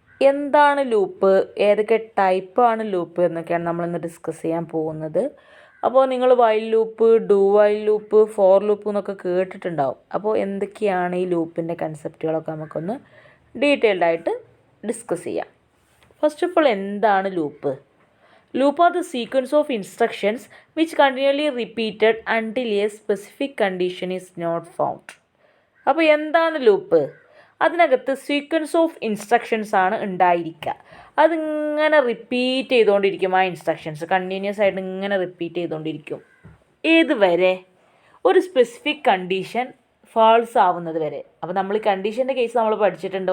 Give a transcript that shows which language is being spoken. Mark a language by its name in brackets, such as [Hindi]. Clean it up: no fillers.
[Malayalam] എന്താണ് ലൂപ്പ്, ഏതൊക്കെ ടൈപ്പാണ് ലൂപ്പ് എന്നൊക്കെയാണ് നമ്മളിന്ന് ഡിസ്കസ് ചെയ്യാൻ പോകുന്നത്. അപ്പോൾ നിങ്ങൾ while loop, do while loop, for loop എന്നൊക്കെ കേട്ടിട്ടുണ്ടാവും. അപ്പോൾ എന്തൊക്കെയാണ് ഈ ലൂപ്പിൻ്റെ കൺസെപ്റ്റുകളൊക്കെ നമുക്കൊന്ന് ഡീറ്റെയിൽഡ് ആയിട്ട് ഡിസ്കസ് ചെയ്യാം. [English] first of all, [Malayalam] എന്താണ് loop? [English] Loop are the sequence of instructions which continually repeated until a specific condition is not found. [Malayalam] അപ്പോൾ എന്താണ് ലൂപ്പ്? അതിനകത്ത് [English] sequence of instructions [Malayalam] ആണ് ഉണ്ടായിരിക്കുക. അതിങ്ങനെ റിപ്പീറ്റ് ചെയ്തുകൊണ്ടിരിക്കും. ആ ഇൻസ്ട്രക്ഷൻസ് കണ്ടിന്യൂസ് ആയിട്ട് ഇങ്ങനെ റിപ്പീറ്റ് ചെയ്തുകൊണ്ടിരിക്കും. ഏതുവരെ? ഒരു സ്പെസിഫിക് കണ്ടീഷൻ ഫാൾസ് ആവുന്നത് വരെ. അപ്പോൾ നമ്മൾ ഈ കണ്ടീഷൻ്റെ കേസ് നമ്മൾ പഠിച്ചിട്ടുണ്ട്.